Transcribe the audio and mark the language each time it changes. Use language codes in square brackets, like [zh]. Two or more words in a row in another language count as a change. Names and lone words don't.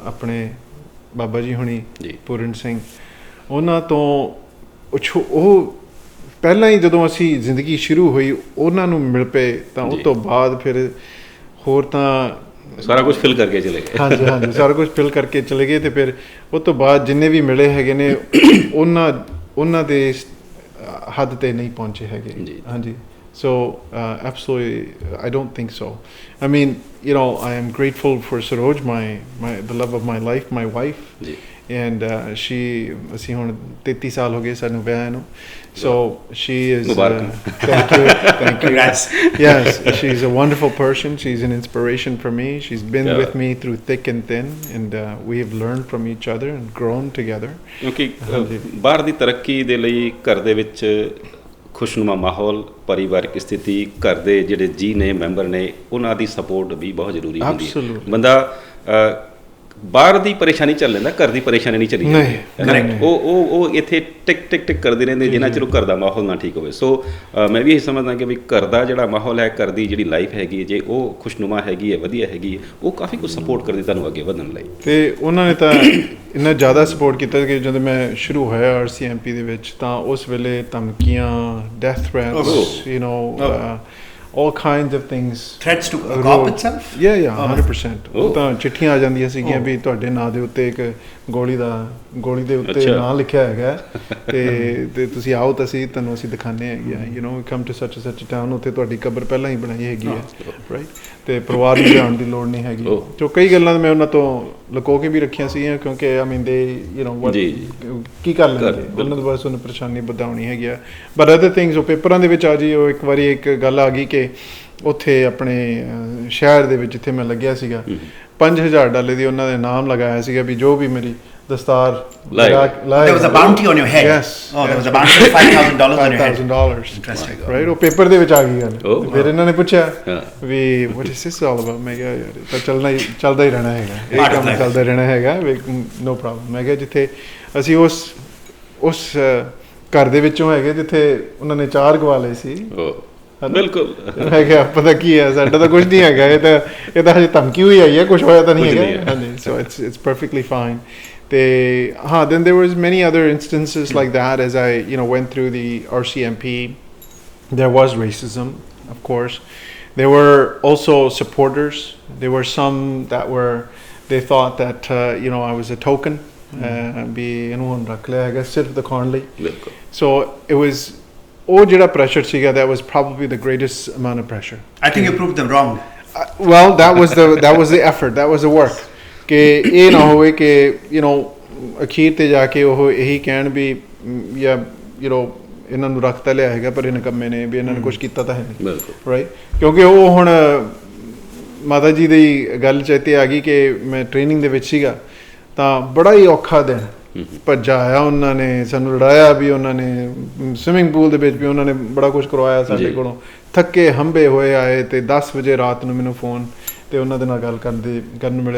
[pa] ਆਪਣੇ ਬਾਬਾ ਜੀ ਹੁਣੀ ਪੂਰਨ ਸਿੰਘ, ਉਹਨਾਂ ਤੋਂ ਉਹ ਪਹਿਲਾਂ ਹੀ ਜਦੋਂ ਅਸੀਂ ਜ਼ਿੰਦਗੀ ਸ਼ੁਰੂ ਹੋਈ ਉਹਨਾਂ ਨੂੰ ਮਿਲ ਪਏ ਤਾਂ ਉਹ ਤੋਂ ਬਾਅਦ ਫਿਰ ਹੋਰ ਤਾਂ ਸਾਰਾ ਕੁਝ ਫਿਲ ਕਰਕੇ ਚਲੇ ਗਏ। ਹਾਂਜੀ ਸਾਰਾ ਕੁਝ ਫਿਲ ਕਰਕੇ ਚਲੇ ਗਏ। ਤੇ ਫਿਰ ਉਹ ਤੋਂ ਬਾਅਦ ਜਿੰਨੇ ਵੀ ਮਿਲੇ ਹੈਗੇ ਨੇ ਉਹਨਾਂ ਦੇ ਹੱਦ ਤੇ ਨਹੀਂ ਪਹੁੰਚੇ ਹੈਗੇ। ਹਾਂਜੀ, [en] so absolutely I don't think so. I mean, you know, I am grateful for Saroj, the love of my life, my wife. [pa] And ਅਸੀਂ ਹੁਣ 33 ਸਾਲ ਹੋ ਗਏ ਸਾਨੂੰ ਵਿਆਹ ਨੂੰ, [en] so she is thank you Congrats. Yes, she's a wonderful person, she's an inspiration for me, she's been with me through thick and thin, and we have learned from each other and grown together. [pa] ਕਿਉਂਕਿ ਬਾਹਰ ਦੀ ਤਰੱਕੀ ਦੇ ਲਈ ਘਰ ਦੇ ਵਿੱਚ ਖੁਸ਼ਨੁਮਾ ਮਾਹੌਲ, ਪਰਿਵਾਰਿਕ ਸਥਿਤੀ, ਘਰ ਦੇ ਜਿਹੜੇ ਜੀ ਨੇ ਮੈਂਬਰ ਨੇ ਉਹਨਾਂ ਦੀ ਸਪੋਰਟ ਵੀ ਬਹੁਤ ਜ਼ਰੂਰੀ ਹੁੰਦੀ ਹੈ। ਬੰਦਾ ਬਾਹਰ ਦੀ ਪਰੇਸ਼ਾਨੀ ਚੱਲ ਲੈਂਦਾ, ਘਰ ਦੀ ਪਰੇਸ਼ਾਨੀ ਨਹੀਂ ਚੱਲੀ ਜਾਂਦੀ। ਉਹ ਇੱਥੇ ਟਿਕ ਕਰਦੇ ਰਹਿੰਦੇ ਜਿੰਨਾ ਚਿਰ ਘਰ ਦਾ ਮਾਹੌਲ ਨਾ ਠੀਕ ਹੋਵੇ। ਸੋ ਮੈਂ ਵੀ ਇਹ ਸਮਝਦਾ ਕਿ ਵੀ ਘਰ ਦਾ ਜਿਹੜਾ ਮਾਹੌਲ ਹੈ, ਘਰ ਦੀ ਜਿਹੜੀ ਲਾਈਫ ਹੈਗੀ, ਜੇ ਉਹ ਖੁਸ਼ਨੁਮਾ ਹੈਗੀ ਹੈ, ਵਧੀਆ ਹੈਗੀ ਹੈ, ਉਹ ਕਾਫੀ ਕੁਝ ਸਪੋਰਟ ਕਰਦੀ ਤੁਹਾਨੂੰ ਅੱਗੇ ਵਧਣ ਲਈ। ਤੇ ਉਹਨਾਂ ਨੇ ਤਾਂ ਇੰਨਾ ਜ਼ਿਆਦਾ ਸਪੋਰਟ ਕੀਤਾ ਕਿ ਜਦੋਂ ਮੈਂ ਸ਼ੁਰੂ ਹੋਇਆ RCMP ਦੇ ਵਿੱਚ ਤਾਂ ਉਸ ਵੇਲੇ ਧਮਕੀਆਂ, [en] death threats, you know, all kinds of things. Threats to cop itself? Yeah, 100%. [pa] ਉਹ ਤਾਂ ਚਿੱਠੀਆਂ ਆ ਜਾਂਦੀਆਂ ਸੀਗੀਆਂ ਵੀ ਤੁਹਾਡੇ ਨਾਂ ਦੇ ਉੱਤੇ ਇੱਕ ਗੋਲੀ ਦੇ ਉੱਤੇ ਨਾਂ ਲਿਖਿਆ ਹੈਗਾ ਤੇ ਤੁਸੀਂ ਆਓ ਤਾਂ ਅਸੀਂ ਤੁਹਾਨੂੰ ਅਸੀਂ ਦਿਖਾਉਂਦੇ ਹੈਗੇ ਆ, [en] you know, come to such and such a town, [pa] ਉੱਥੇ ਤੁਹਾਡੀ ਕਬਰ ਪਹਿਲਾਂ ਹੀ ਬਣਾਈ ਹੈਗੀ ਹੈ, ਰਾਈਟ, ਤੇ ਪਰਿਵਾਰ ਨੂੰ ਲਿਆਉਣ ਦੀ ਲੋੜ ਨਹੀਂ ਹੈਗੀ। ਜੋ ਕਈ ਗੱਲਾਂ ਮੈਂ ਉਹਨਾਂ ਤੋਂ ਲੁਕੋ ਕੇ ਵੀ ਰੱਖੀਆਂ ਸੀਗੀਆਂ ਕਿਉਂਕਿ [en] I mean they, you know, [pa] ਕੀ ਕਰ ਲੈਣਗੇ ਉਹਨਾਂ ਤੋਂ ਬਸ ਉਹਨੂੰ ਪਰੇਸ਼ਾਨੀ ਵਧਾਉਣੀ ਹੈਗੀ ਆ। [en] but other things [pa] ਉਹ ਪੇਪਰਾਂ ਦੇ ਵਿੱਚ ਆ ਜੀ, ਉਹ ਇੱਕ ਵਾਰੀ ਇੱਕ ਗੱਲ ਆ ਗਈ ਕਿ ਉੱਥੇ ਆਪਣੇ ਸ਼ਹਿਰ ਦੇ ਵਿੱਚ ਜਿੱਥੇ ਮੈਂ ਲੱਗਿਆ ਸੀਗਾ $5,000 ਦੀ ਉਹਨਾਂ ਦੇ ਨਾਮ ਲਗਾਇਆ ਸੀਗਾ ਵੀ ਜੋ ਵੀ ਮੇਰੀ ਦਸਤਾਰ [en] There was a bounty on your head. Yes. Oh, there was a bounty of $5,000 on your head. $5,000. Interesting. Right? [pa] ਉਹ ਪੇਪਰ ਦੇ ਵਿੱਚ ਆ ਗਈ ਗੱਲ। ਫਿਰ ਇਹਨਾਂ ਨੇ ਪੁੱਛਿਆ ਵੀ [en] what is this all about? [pa] ਮੈਂ ਕਿਹਾ ਯਾਰ ਤਾਂ ਚੱਲਦਾ ਹੀ ਰਹਿਣਾ ਹੈਗਾ, ਇਹ ਕੰਮ ਚੱਲਦਾ ਰਹਿਣਾ ਹੈਗਾ, [en] no problem। [pa] ਮੈਂ ਕਿਹਾ ਜਿੱਥੇ ਅਸੀਂ ਉਸ ਘਰ ਦੇ ਵਿੱਚੋਂ ਹੈਗੇ ਜਿੱਥੇ ਉਹਨਾਂ ਨੇ 4 ਗਵਾ ਲਏ ਸੀ। ਬਿਲਕੁਲ। ਮੈਂ ਕਿਹਾ ਪਤਾ ਕੀ ਹੈ, ਸਾਡਾ ਤਾਂ ਕੁਝ ਨਹੀਂ ਹੈਗਾ, ਇਹ ਤਾਂ ਹਜੇ ਧਮਕੀ ਹੋਈ ਆਈ ਹੈ, ਕੁਝ ਹੋਇਆ ਤਾਂ ਨਹੀਂ ਹੈਗਾ। ਹਾਂਜੀ, [en] so it's perfectly fine. Then there was many other instances like that as I, you know, went through the RCMP. There was racism, of course. There were also supporters. There were some that they thought that, you know, I was a token. [pa] ਵੀ ਇਹਨੂੰ ਹੁਣ ਰੱਖ ਲਿਆ ਹੈਗਾ ਸਿਰਫ ਦਿਖਾਉਣ ਲਈ। [en] So it was [pa] ਉਹ ਜਿਹੜਾ pressure ਸੀਗਾ, [en] that was probably the greatest amount of pressure. I think you proved them wrong. Well, that was the effort, that was the work. [pa] ਕਿ ਇਹ ਨਾ ਹੋਵੇ ਕਿ [en] you know [pa] ਅਖੀਰ ਤੇ ਜਾ ਕੇ ਉਹ ਇਹੀ ਕਹਿਣ ਵੀ ਜਾਂ [en] you know [pa] ਇਹਨਾਂ ਨੂੰ ਰੱਖ ਤਾਂ ਲਿਆ ਹੈਗਾ ਪਰ ਇਹ ਨਿਕੰਮੇ ਨੇ, ਵੀ ਇਹਨਾਂ ਨੇ ਕੁਛ ਕੀਤਾ ਤਾਂ ਹੈ ਨਹੀਂ, ਰਾਈਟ। ਕਿਉਂਕਿ ਉਹ ਹੁਣ ਮਾਤਾ ਜੀ ਦੀ ਗੱਲ ਚੇਤੇ ਆ ਗਈ ਕਿ ਮੈਂ ਟ੍ਰੇਨਿੰਗ ਦੇ ਵਿੱਚ ਸੀਗਾ ਤਾਂ ਬੜਾ ਹੀ ਔਖਾ ਦਿਨ ਭਜਾਇਆ ਉਹਨਾਂ ਨੇ, ਸਾਨੂੰ ਲੜਾਇਆ ਵੀ ਉਹਨਾਂ ਨੇ, [en] swimming pool [pa] ਦੇ ਵਿੱਚ ਵੀ ਉਹਨਾਂ ਨੇ ਬੜਾ ਕੁਛ ਕਰਵਾਇਆ ਸਾਡੇ ਕੋਲੋਂ, ਥੱਕੇ ਹੰਬੇ ਹੋਏ ਆਏ ਤੇ 10 ਵਜੇ ਰਾਤ ਨੂੰ ਮੈਨੂੰ ਫੋਨ ਤੇ ਉਹਨਾਂ ਦੇ ਨਾਲ ਗੱਲ ਕਰਨ ਮਿਲਿਆ।